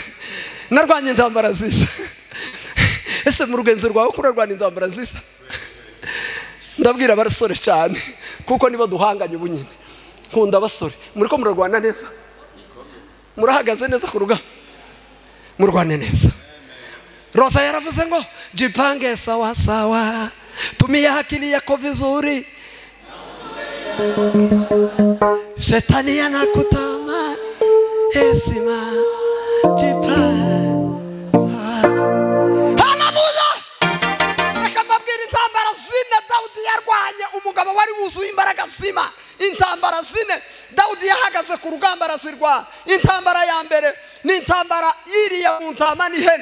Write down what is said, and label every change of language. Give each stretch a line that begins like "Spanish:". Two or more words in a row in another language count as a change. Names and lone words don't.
Kinyarwanda: Narwanye intambara nziza. Ese mu rugenzo rwawe kurarwana intambara nziza? Ndabwira abasore cyane kuko nibo duhanganye ubunyine. Nkunda abasore, muri ko murarwana neza, murahagaze neza ku rugamba, murwane neza. Rosa yaravuze ngo
Swahili: jipange sawa sawa, tumia akili yako vizuri, shetani anakutama, hesima jipange.
Kinyarwanda: Haleluya. Akambabwira intambara zine Dawudi yarwanye, umugabo wari wuzuye imbaraga zima. Intambara zine Dawudi yahagaze ku rugamba arazirwana. Intambara ya mbere n'intambara yiriya mu ntama n'ihene.